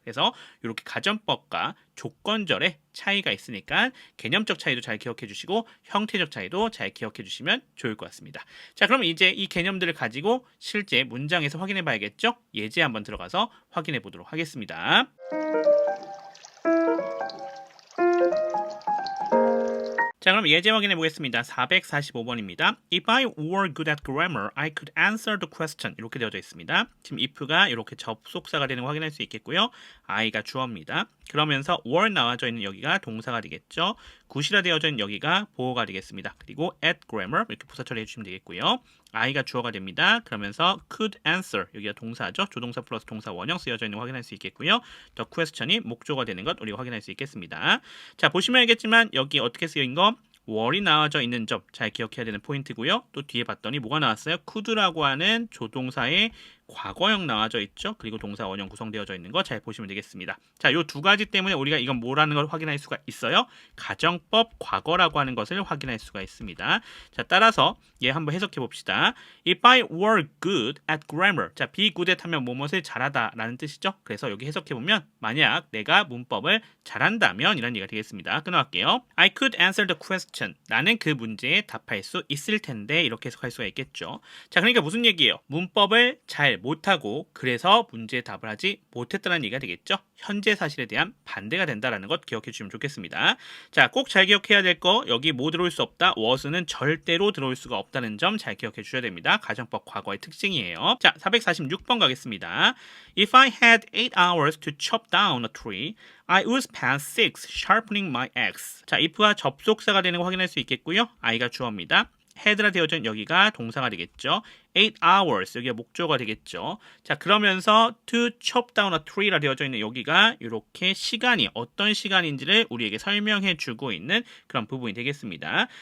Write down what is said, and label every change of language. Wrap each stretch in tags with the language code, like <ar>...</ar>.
<ko>그래서 이렇게 가정법과 조건절의 차이가 있으니까 개념적 차이도 잘 기억해 주시고 형태적 차이도 잘 기억해 주시면 좋을 것 같습니다. 자, 그럼 이제 이 개념들을 가지고 실제 문장에서 확인해 봐야겠죠? 예제 한번 들어가서 확인해 보도록 하겠습니다. 자, 그럼 예제 확인해 보겠습니다. 445번입니다.</ko> <en>If I were good at grammar, I could answer the question.</en> <ko>이렇게 되어져 있습니다. 지금 if가 이렇게 접속사가 되는 거 확인할 수 있겠고요. I가 주어입니다. 그러면서 were 나와져 있는 여기가 동사가 되겠죠. 굿이라 되어져 있는 여기가 보어가 되겠습니다. 그리고</ko> <en>at grammar</en> <ko>이렇게 부사 처리해 주시면 되겠고요. I가 주어가 됩니다. 그러면서</ko> <en>could answer,</en> <ko>여기가 동사죠. 조동사 플러스 동사 원형 쓰여져 있는 거 확인할 수 있겠고요.</ko> <en>the question</en> <ko>이 목조가 되는 것 우리가 확인할 수 있겠습니다. 자, 보시면 알겠지만 여기 어떻게 쓰여진 거, were이 나와져 있는 점 잘 기억해야 되는 포인트고요. 또 뒤에 봤더니 뭐가 나왔어요? could라고 하는 조동사의 과거형 나와져 있죠. 그리고 동사 원형 구성되어져 있는 거 잘 보시면 되겠습니다. 자, 요 두 가지 때문에 우리가 이건 뭐라는 걸 확인할 수가 있어요. 가정법 과거라고 하는 것을 확인할 수가 있습니다. 자, 따라서 얘 한번 해석해 봅시다.</ko> <en>If I were good at grammar.</en> <ko>자,</ko> <en>be good at</en> <ko>하면 뭐뭇을 잘하다 라는 뜻이죠. 그래서 여기 해석해 보면 만약 내가 문법을 잘한다면 이런 얘기가 되겠습니다. 끊어갈게요.</ko> <en>I could answer the question.</en> <ko>나는 그 문제에 답할 수 있을 텐데, 이렇게 해석할 수가 있겠죠. 자, 그러니까 무슨 얘기예요? 문법을 잘 잘 못하고 그래서 문제에 답을 하지 못했다는 얘기가 되겠죠. 현재 사실에 대한 반대가 된다라는 것 기억해 주시면 좋겠습니다. 자, 꼭 잘 기억해야 될 거 여기 뭐 들어올 수 없다. was는 절대로 들어올 수가 없다는 점 잘 기억해 주셔야 됩니다. 가정법 과거의 특징이에요. 자, 446번 가겠습니다.</ko> <en>If I had 8 hours to chop down a tree, I would spend 6 sharpening my axe.</en> <ko>자, if가 접속사가 되는 거 확인할 수 있겠고요. I가 주어입니다. had라 되어진 여기가 동사가 되겠죠.</ko> <en>8 hours</en> <ko>여기가 목조가 되겠죠. 자, 그러면서</ko> <en>to chop down a tree</en> <ko>라 되어져 있는 여기가 이렇게 시간이 어떤 시간인지를 우리에게 설명해 주고 있는 그런 부분이 되겠습니다.</ko>